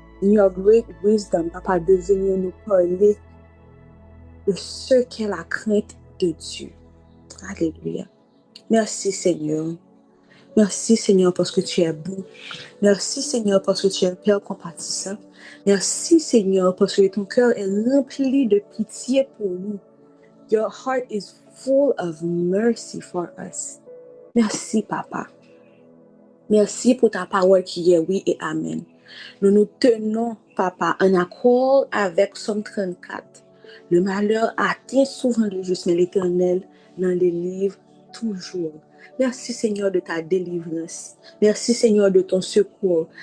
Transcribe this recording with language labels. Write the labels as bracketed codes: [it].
[en] In your great wisdom, [fr] Papa, de venir nous parler de ce qu'est la crainte de Dieu. Alléluia. Merci Seigneur. Merci Seigneur parce que tu es bon. Merci Seigneur parce que tu es un Père compatissant. Merci Seigneur parce que ton cœur est rempli de pitié pour nous. [en] Your heart is full of mercy for us. [fr] Merci Papa. Merci pour ta parole qui est oui et amen. Nous nous tenons, Papa, en accord avec Somme 34. Le malheur atteint souvent le juste, mais l'Éternel n'en délivre toujours. Merci Seigneur de ta délivrance. Merci Seigneur de ton secours.